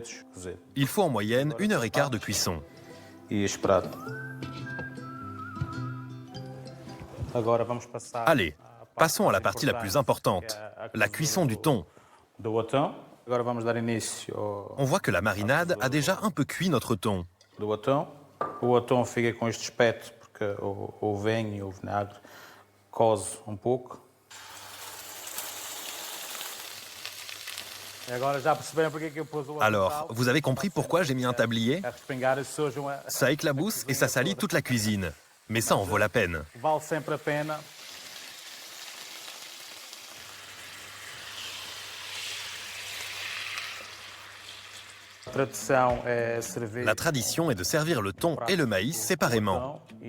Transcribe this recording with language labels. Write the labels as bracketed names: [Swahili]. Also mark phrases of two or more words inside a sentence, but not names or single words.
[French] Il faut en moyenne 1h15 de cuisson. Allez, passons à la partie la plus importante, la cuisson du thon. On voit que la marinade a déjà un peu cuit notre thon. [Portuguese] O atum fica com este aspecto porque o vinho e o vinagre cose pouco. [French] Alors, vous avez compris pourquoi j'ai mis un tablier? Ça éclabousse et ça salit toute la cuisine. Mais ça en vaut la peine. La tradition est de servir le thon et le maïs séparément.